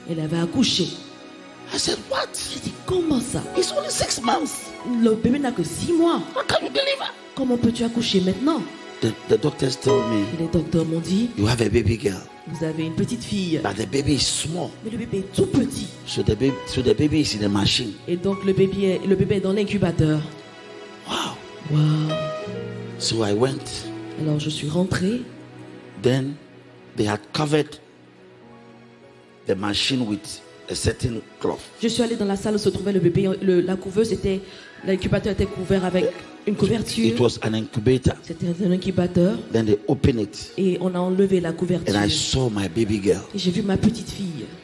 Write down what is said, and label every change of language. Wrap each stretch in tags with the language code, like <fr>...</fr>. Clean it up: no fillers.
<fr>elle avait accouché.</fr> <en>I said, what?</en> <fr>J'ai dit, comment ça?</fr> <en>It's only 6 months.</en> <fr>Le bébé n'a que 6 mois.</fr> <en>How can you deliver?</en> <fr>Comment peux-tu accoucher maintenant?</fr> <en>The doctors told me,</en> <fr>Et les docteurs m'ont dit,</fr> <en>you have a baby girl,</en> <fr>vous avez une petite fille.</fr> <en>but the baby is small.</en> <fr>Mais le bébé est tout petit.</fr> <en>So the baby is in the machine.</en> <fr>Et donc le bébé est dans l'incubateur. Wow. Waouh.</fr> <en>So I went.</en> <fr>Alors je suis rentrée.</fr> <en>Then they had covered the machine with a certain cloth.</en> <fr>Je suis allée dans la salle où se trouvait le bébé. La couveuse était, l'incubateur était couvert avec une</fr> <en>It</en> <fr>couverture.</fr> <en>was an incubator.</en> <fr>C'était un incubateur.</fr> <en>Then they opened it,</en> <fr>Et on a enlevé la couverture.</fr> <en>and I saw my baby girl.</en> <fr>Et j'ai vu ma petite fille.</fr>